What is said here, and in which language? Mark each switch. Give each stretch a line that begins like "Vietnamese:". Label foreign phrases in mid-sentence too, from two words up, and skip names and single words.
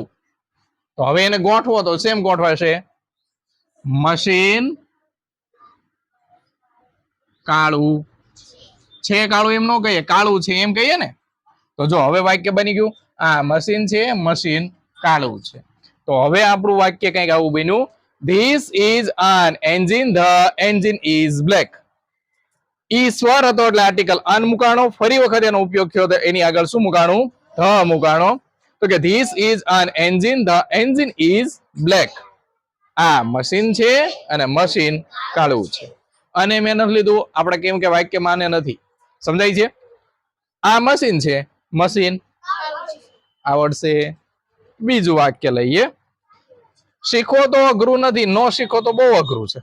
Gujarati: તો હવે એને ગોઠવો તો સેમ ગોઠવાશે, મશીન કાળું છે. કાળું એમ ન કહીએ, કાળું છે એમ કહીએ ને. તો જો હવે વાક્ય બની ગયું, આ મશીન છે, મશીન કાળું છે. તો હવે આપણું વાક્ય કંઈક આવું બન્યું,
English: This is an engine, the engine is black.
Gujarati: ઈ સ્વર હતો એટલે
English: article an
Gujarati: મુકાણો. ફરી વખત એનો ઉપયોગ થયો તો એની આગળ શું મુકાણું?
English: ધ
Gujarati: મુકાણો. તો કે
English: This is an engine, the engine is black.
Gujarati: આ મશીન છે અને મશીન કાળું છે. અને મેં નથી લીધું, આપણે કેમ કે વાક્ય માને નથી. સમજાય છે? આ મશીન છે, મશીન આવડશે. બીજું વાક્ય લઈએ, શીખો તો અઘરું નથી, નો શીખો તો બહુ અઘરું છે.